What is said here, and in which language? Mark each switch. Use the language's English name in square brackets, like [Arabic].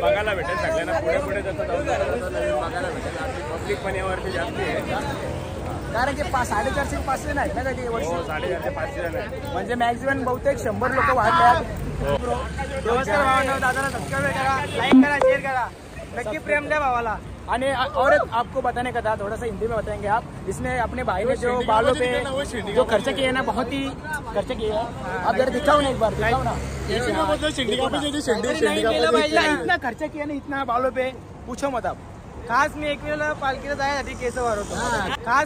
[Marathi] बघायला भेटेल सगळ्यांना. पुढे जातात बघायला भेटेल. पब्लिक पण यावरती जास्त आहे. कारण की 450 500 नाही ना काही वर्षी. 450 500 म्हणजे मॅक्झिमम बहुतेक 100 लोक वाढले. नमस्कार भावांनो, दादाला सबस्क्राइब करा, लाइक करा, शेयर करा. नक्की प्रेम द्या भावाला. [Hindi] आणि और आपको बताने का था थोड़ा सा हिंदी में बताएंगे आप. इसने अपने भाई ने जो बालों पे जो खर्च किए ना बहुत ही खर्च किए हैं. आप जरा दिखाओ ना एक बार, दिखाओ ना. इतना खर्च किया ना इतना बालों पे पूछो मत आप. [Marathi] खास मी एकविराला पालखीला जायसाठी केस वारवतो.